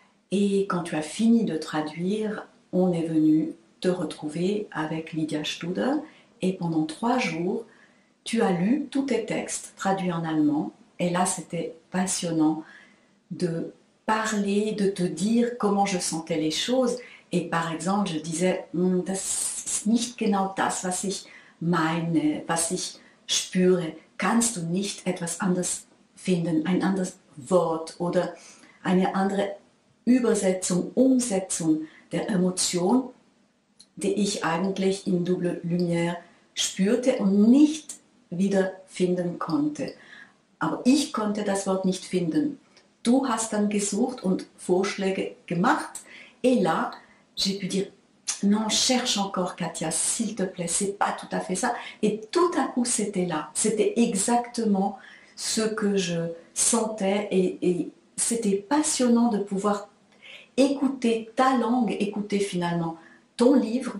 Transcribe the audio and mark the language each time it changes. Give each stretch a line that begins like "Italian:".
French: Et quand tu as fini de traduire, on est venu te retrouver avec Lydia Studer, et pendant 3 jours, tu as lu tous tes textes traduits en allemand, et là c'était passionnant de parler, de te dire comment je sentais les choses. Et par exemple, je disais,
German: das ist nicht genau das, was ich meine, was ich spüre. Kannst du nicht etwas anderes finden, ein anderes Wort oder eine andere Übersetzung, Umsetzung der Emotion, die ich eigentlich in Double Lumière spürte und nicht wiederfinden konnte. Aber ich konnte das Wort nicht finden. Du hast dann gesucht und Vorschläge gemacht.
French: Et là, j'ai pu dire, non, cherche encore Katia, s'il te plaît, c'est pas tout à fait ça. Et tout à coup, c'était là. C'était exactement ce que je sentais et c'était passionnant de pouvoir écouter ta langue, écouter finalement ton livre.